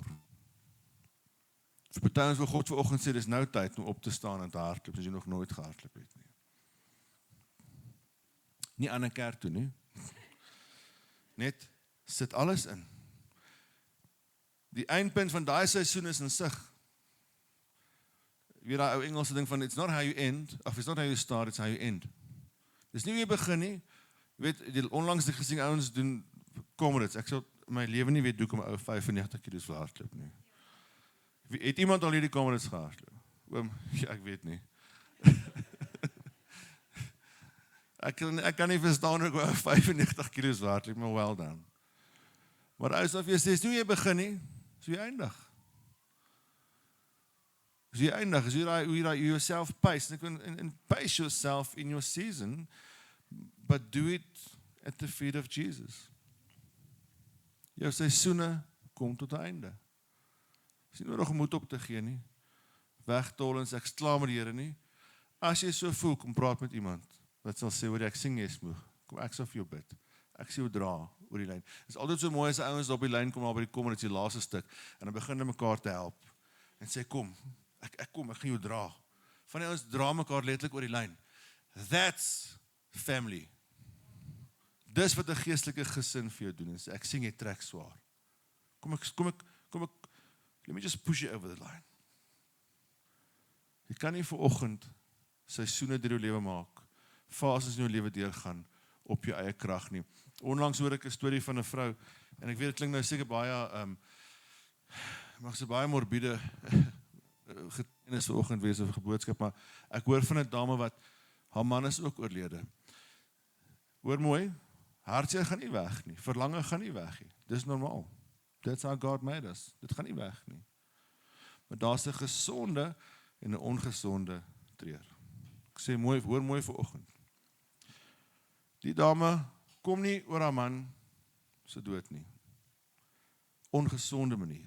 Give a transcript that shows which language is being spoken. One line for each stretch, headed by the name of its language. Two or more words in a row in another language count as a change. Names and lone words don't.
Afrikaans: Vir party ouens wil God vanoggend sê, dis nou tyd om op te staan en te hardloop, as jy nog nooit gehardloop het nie. Nie aan 'n kerk toe nie. Net sit alles in. Die eindpunt van daai seisoen is in sig. Weer daai ou Engelse ding van,
English: it's not how you end, of it's not how you start, it's how you end.
Afrikaans: Dis nie hoe jy begin nie. Jy weet, onlangs het ek gesien ouens doen comrades. Ek sal my lewe nie weet hoe kom 'n ou 95 kg wil hardloop nie. Het iemand al hierdie comrades gehardloop? Oom, ja, ek weet nie. ek kan nie verstaan hoe 'n 95 kg wil hardloop, maar
English: well done.
Afrikaans: Maar as jy sê, hoe jy begin nie, so jy eindig. So jy eindig,
English: as you yourself pace, and pace yourself in your season, but do it at the feet of Jesus.
Afrikaans: Jou seisoene kom tot 'n einde. Is nie nodig om moed op te gee nie. Wegtol en sê, ek is klaar met die Here nie. As jy so voel, kom praat met iemand wat sal sê, hoor, ek sing jy is moeg. Kom, ek sal vir jou bid. Ek sê jou dra oor die lyn. Dit is altyd so mooi as ouens op die lyn kom, maar by die kom, en dit is die laaste stuk, en dan begin hulle mekaar te help. En sê, kom, ek gaan jou dra. Van die ouens dra mekaar letterlik oor die lyn.
English: That's family.
Afrikaans: Dis wat 'n geestelike gesin vir jou doen, en sê, ek sien jy trek swaar. Kom ek,
English: let me just push you over the line.
Afrikaans: Jy kan nie vanoggend seisoene deur jou lewe maak, fases in jou lewe deurgaan, op jou eie krag nie. Onlangs hoor ek 'n storie van 'n vrou, en ek weet, dit klink nou seker baie, mag so baie morbide getuienis vanoggend wees of 'n boodskap, maar ek hoor van 'n dame wat, haar man is ook oorlede. Hoor mooi, hartseer gaan nie weg nie, verlange gaan nie weg nie, dis normaal.
English: That's how God made us.
Afrikaans: Dit gaan nie weg nie. Maar daar's 'n gesonde en 'n ongesonde treur. Ek sê mooi, hoor mooi vanoggend. Die dame kom nie oor haar man se dood nie. Ongesonde manier.